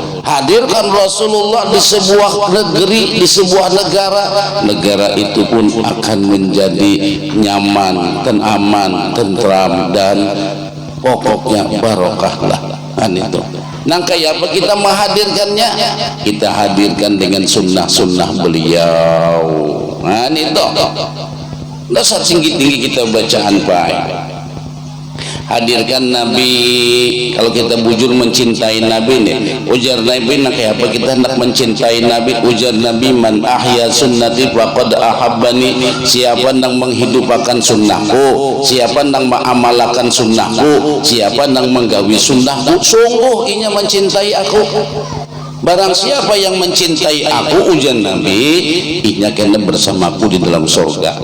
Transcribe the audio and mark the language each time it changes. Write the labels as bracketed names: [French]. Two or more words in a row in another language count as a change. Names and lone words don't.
[Banjar] Hadirkan Rasulullah di sebuah negeri, di sebuah negara, negara itu pun akan menjadi nyaman dan aman, tentram, dan pokoknya barokah lah. Itu nang kayak apa kita menghadirkannya? Kita hadirkan dengan sunnah-sunnah beliau. Nah, itu dasar tinggi-tinggi kita bacaan baik. Hadirkan Nabi. Kalau kita bujur mencintai Nabi nih, ujar Nabi nak kayak apa kita hendak mencintai Nabi? Ujar Nabi, [Arabic] من أحيا سنتي فقد أحبني. [Banjar] Siapa yang menghidupkan sunnahku, siapa yang mengamalkan sunnahku, siapa yang menggawi sunnahku, sungguh inya mencintai aku. Barang siapa yang mencintai aku, ujian Nabi, inya kena bersamaku di dalam surga.